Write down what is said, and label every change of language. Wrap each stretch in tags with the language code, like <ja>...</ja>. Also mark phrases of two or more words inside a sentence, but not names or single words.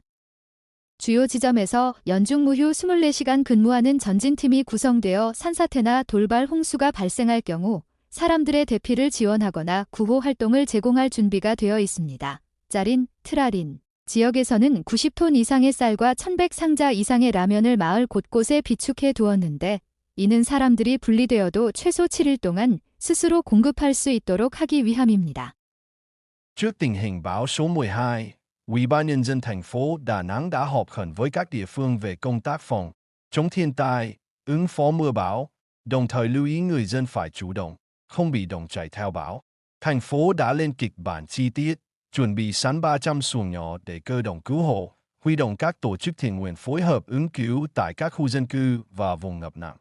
<ko>주요 지점에서 연중무휴 24시간 근무하는 전진팀이 구성되어 산사태나 돌발 홍수가 발생할 경우 사람들의 대피를 지원하거나 구호 활동을 제공할 준비가 되어 있습니다. 짜린, 트라린 지역에서는 90톤 이상의 쌀과 1100상자 이상의 라면을 마을 곳곳에 비축해 두었는데 이는 사람들이 분리되어도 최소 7일 동안 스스로 공급할 수 있도록 하기 위함입니다.</ko> <vi>Trước tình hình bão số 12, Ủy ban Nhân dân thành phố Đà Nẵng đã họp khẩn với các địa phương về công tác phòng, chống thiên tai, ứng phó mưa bão, đồng thời lưu ý người dân phải chủ động, không bị động chạy theo bão. Thành phố đã lên kịch bản chi tiết, chuẩn bị sẵn 300 xuồng nhỏ để cơ động cứu hộ, huy động các tổ chức thiện nguyện phối hợp ứng cứu tại các khu dân cư và vùng ngập nặng.</vi>